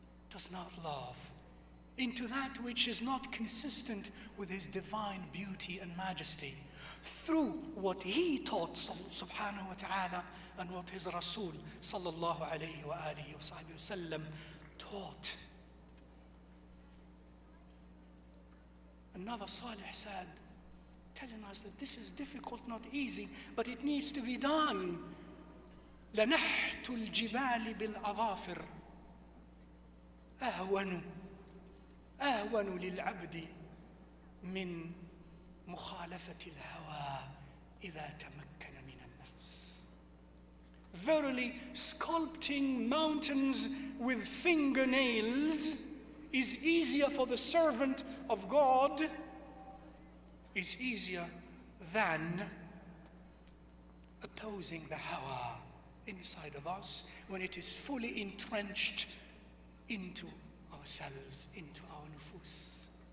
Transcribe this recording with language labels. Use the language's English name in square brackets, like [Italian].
[English] does not love, into that which is not consistent with his divine beauty and majesty, through what he taught, subhanahu wa ta'ala, and what his Rasul sallallahu alayhi wa alihi wa sallam taught. Another Salih said, telling us that this is difficult, not easy, but it needs to be done. [Arabic] لَنَحْتُ الْجِبَالِ بِالْأَظَافِرِ أهون للعبد من مخالفة الهوى إذا تمكن من النفس. [English] Verily, sculpting mountains with fingernails is easier for the servant of God, is easier than opposing the hawa inside of us when it is fully entrenched into ourselves, into our nufus.